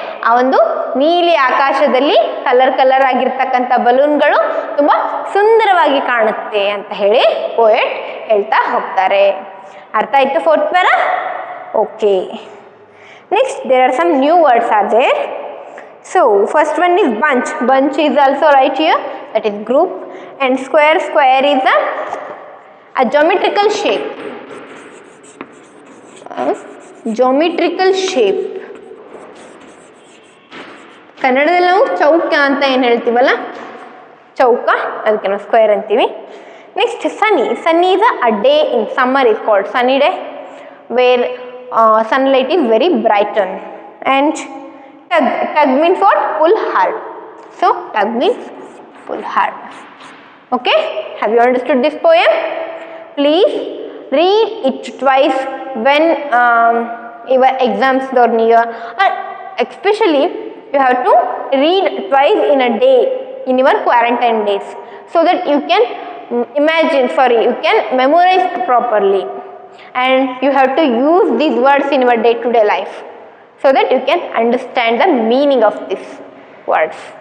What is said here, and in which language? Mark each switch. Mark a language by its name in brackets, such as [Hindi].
[Kannada] ಆ ಒಂದು ನೀಲಿ ಆಕಾಶದಲ್ಲಿ ಕಲರ್ ಆಗಿರ್ತಕ್ಕಂಥ ಬಲೂನ್ಗಳು ತುಂಬ ಸುಂದರವಾಗಿ ಕಾಣುತ್ತೆ ಅಂತ ಹೇಳಿ ಪೋಯೆಟ್ ಹೇಳ್ತಾ ಹೋಗ್ತಾರೆ. ಅರ್ಥ ಆಯ್ತು fourth para? [English] Okay, next there are some new words are there. So first one is bunch. Bunch is also right here, that is group, and square is a geometrical shape. Geometrical shape. [Kannada] ಕನ್ನಡದಲ್ಲಿ ನಾವು ಚೌಕ ಅಂತ ಏನು ಹೇಳ್ತೀವಲ್ಲ, ಚೌಕ, ಅದಕ್ಕೆ ನಾವು square ಅಂತೀವಿ. [English] Next sunny is a day in summer is called sunny day, where sunlight is very brighten. And tug means what? Pull hard. So tug means pull hard. Okay, have you understood this poem? Please read it twice when your exams are near, and especially you have to read twice in a day in your quarantine days, so that you can you can memorize properly, and you have to use these words in your day-to-day life, so that you can understand the meaning of these words.